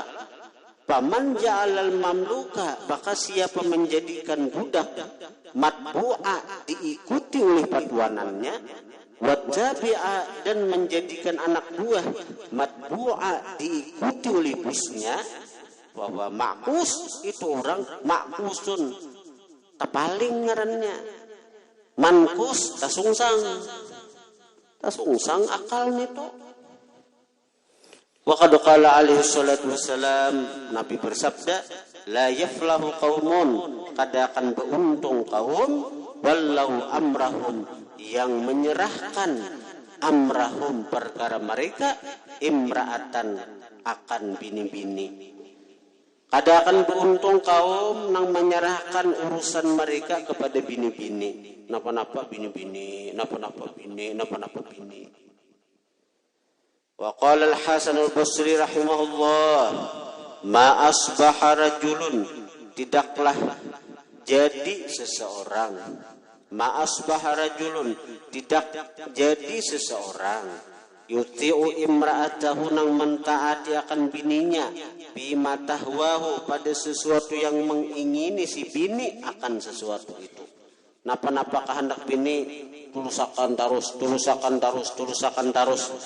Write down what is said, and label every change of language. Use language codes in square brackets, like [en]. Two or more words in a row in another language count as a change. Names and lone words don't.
[bjn] Paman [ar] ja'alal mamluka, [bjn] maka siapa menjadikan budak matbu'a diikuti oleh patuanannya, wattabi'a, dan menjadikan anak buah matbu'a diikuti oleh bosnya, bahwa makus itu orang makusun tapaling ngarannya, mankus tasungsang akal nito. [ar] Wa qad qala alaihi salatu wassalam, [bjn] Nabi bersabda, [ar] la yaflahu qaumun, [bjn] kada akan beruntung kaum, [ar] wallau amrahum, [bjn] yang menyerahkan amrahum perkara mereka, imra'atan, akan bini-bini. Kada akan beruntung kaum yang menyerahkan urusan mereka kepada bini-bini. Napa-napa bini-bini, napa-napa bini, napa-napa bini. [ar] Wa qala al-Hasan al-Basri rahimahullah, ma asbaha rajulun, [bjn] tidaklah jadi seseorang, [ar] ma asbaha rajulun, [bjn] tidak jadi seseorang, [ar] yuti'u imra'atahu, [bjn] nang mentaati akan bininya, [ar] bima tahwahu, [bjn] pada sesuatu yang mengingini si bini akan sesuatu itu. Napa-napa kehendak bini, tulusakan terus.